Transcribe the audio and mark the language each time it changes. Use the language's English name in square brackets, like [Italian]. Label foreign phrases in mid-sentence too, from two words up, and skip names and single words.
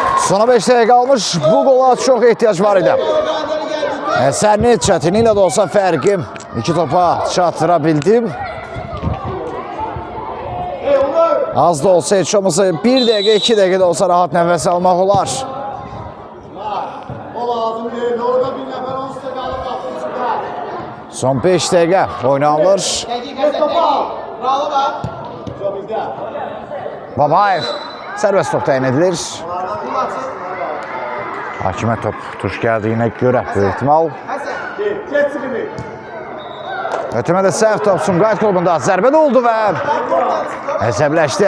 [Azerbaijani] Sona 5 dəqiqə qalmış. Bu qola çox ehtiyac var idi. Əsərni çətinliklə də olsa fərqi 2 topa çatdıra bildim. Az da olsa heç olmasa 1 dəqiqə, 2 dəqiqə də olsa rahat nəfəs almaq olar. [Turkish] O lazım değil. Orada bir nefer 10 kaldı kapısında. [Azerbaijani] Son 5 dəqiqə oynanılır. [Turkish] Geç topa. Bravo bak. Çok güzel. [Azerbaijani] Babayev sərbəst top təyin edilir. Hakimə top tuş gəldiyinə görə böyük ehtimal. [Turkish] Geç sıkını. [Azerbaijani] Ötürmə də səhv top Sumqayıt klubunda zərbə də oldu və əsəbləşdi.